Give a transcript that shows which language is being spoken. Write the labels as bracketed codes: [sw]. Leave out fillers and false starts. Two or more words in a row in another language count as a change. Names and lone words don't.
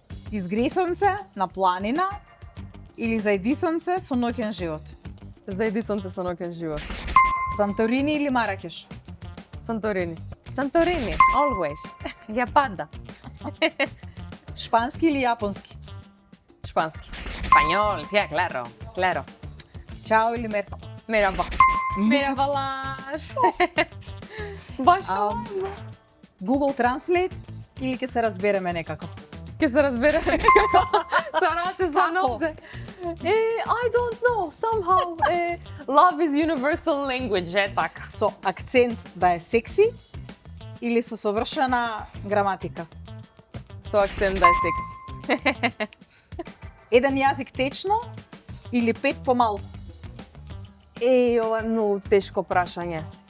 [mk] Изгреј сонце на планина или зајди сонце со ноќен живот? Зајди сонце со ноќен живот. Санторини или Маракеш? [en] Santorini. Santorini, always. Japada. [mk] Шпански или јапонски? Шпански. [es] Español, tía, claro, claro. [mk] Чао или мерба? [tr] Merhaba. Merhabalar. Башка. [mk] Google Translate или ќе се разбереме некако? Ке се разбере. Со раце, со нозе. [en] I don't know, somehow. Love is universal language, [mk] така. Со акцент да е секси или со совршена граматика? Со акцент да е секси. Еден јазик течно или 5 помалку? Ова е многу тешко прашање.